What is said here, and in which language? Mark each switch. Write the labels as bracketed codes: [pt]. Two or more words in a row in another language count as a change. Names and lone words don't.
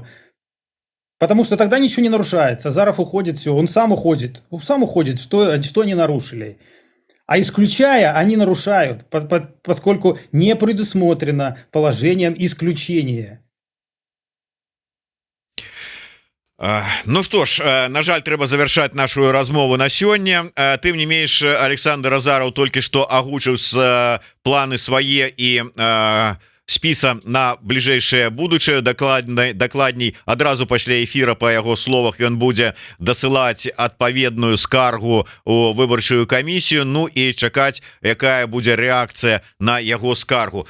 [ru] Потому что тогда ничего не нарушается. Азаров уходит, все. Он сам уходит. Что они нарушили. А исключая, они нарушают, поскольку не предусмотрено положением исключения. [be] Ну что ж, на жаль, трэба завяршаць нашу размову на сёння. Тым не менш, Александр Азаров толькі што агучыў планы свае і спіса на бліжэйшае будучае. Дакладней адразу пасля эфіра, па яго словах, ён будзе дасылаць адпаведную скаргу у выбарчую камісію, ну і чакаць, якая будзе рэакцыя на яго скаргу.